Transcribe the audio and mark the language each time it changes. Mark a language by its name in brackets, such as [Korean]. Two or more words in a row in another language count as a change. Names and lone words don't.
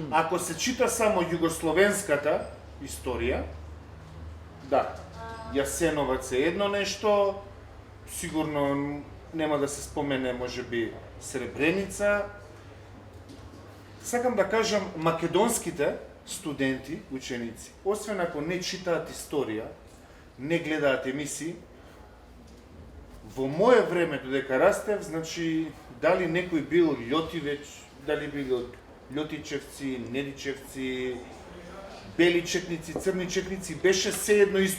[Macedonian] Ако се чита само југословенската историја, да, Јасеновац је едно нешто, сигурно нема да се спомене, може би Сребреница. Сакам да кажам, makedonskите студенти, ученици, освен ако не читаат историја, не гледаат емисии, во мое време, додека растев, значи, дали некој бил Љотивеч, дали бил Љотичевци, Недичевци, бели чекници, црни чекници, беше сеедно исто.